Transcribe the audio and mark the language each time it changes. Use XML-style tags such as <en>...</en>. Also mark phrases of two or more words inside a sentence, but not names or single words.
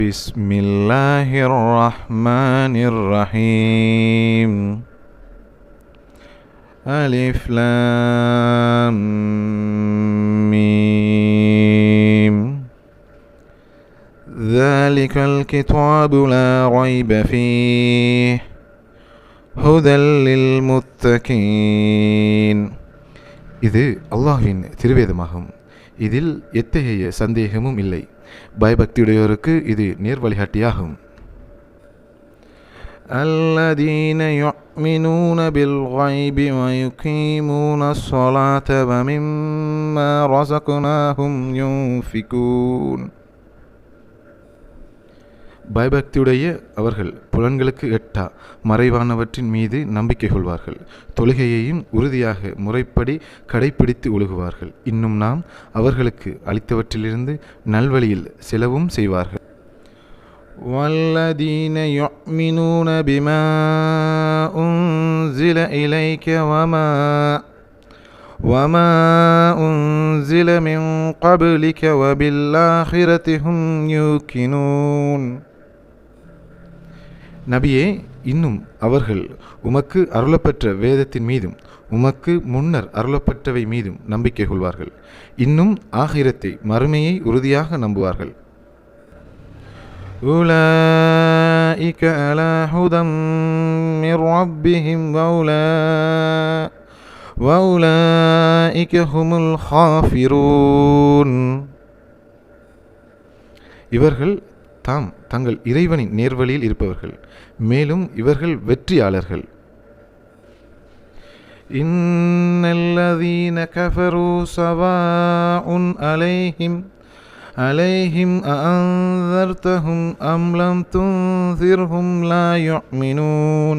<ar>بسم الله الرحمن الرحيم ألف لام ميم ذلك الكتاب لا ريب فيه هدى للمتقين.</ar> <ta>இது அல்லாஹ்வின் திருவேதமாகும். இதில் எத்தகைய சந்தேகமும் இல்லை. பயபக்தியுடையோருக்கு இது நேர் வழிகாட்டியாகும்.</ta> <ar>الذين يؤمنون بالغيب ويقيمون الصلاة ومما رزقناهم ينفقون.</ar> <ta>பயபக்தியுடைய அவர்கள் புலன்களுக்கு எட்டா மறைவானவற்றின் மீது நம்பிக்கை கொள்வார்கள். தொழுகையையும் உறுதியாக முறைப்படி கடைப்பிடித்து ஒழுகுவார்கள். இன்னும் நாம் அவர்களுக்கு அளித்தவற்றிலிருந்து நல்வழியில் செலவும் செய்வார்கள்.</ta> <ar>وَالَّذِينَ يُؤْمِنُونَ بِمَا أُنْزِلَ إِلَيْكَ وَمَا أُنْزِلَ مِنْ قَبْلِكَ وَبِالْآخِرَةِ هُمْ يُوقِنُونَ.</ar> <ta>நபியே, இன்னும் அவர்கள் உமக்கு அருளப்பெற்ற வேதத்தின் மீதும் உமக்கு முன்னர் அருளப்பட்டவை மீதும் நம்பிக்கை கொள்வார்கள். இன்னும் ஆகிரத்தை மறுமையை உறுதியாக நம்புவார்கள்.</ta> <ar>أولئك على هدى من ربهم وأولئك هم الخاسرون.</ar> <ta>இவர்கள் தங்கள் இறைவனின் நேர்வழியில் இருப்பவர்கள், மேலும் இவர்கள் வெற்றியாளர்கள்.</ta> <ar>إن الذين كفروا سواء عليهم أأنذرتهم أم لم تنذرهم لا يؤمنون.</ar>